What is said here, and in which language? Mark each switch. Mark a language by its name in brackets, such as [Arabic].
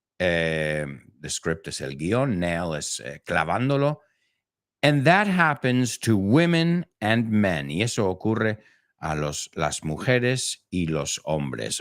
[Spanish] The script es el guión, nail es clavándolo. [English] And that happens to women and men. [Spanish] Y eso ocurre a las mujeres y los hombres.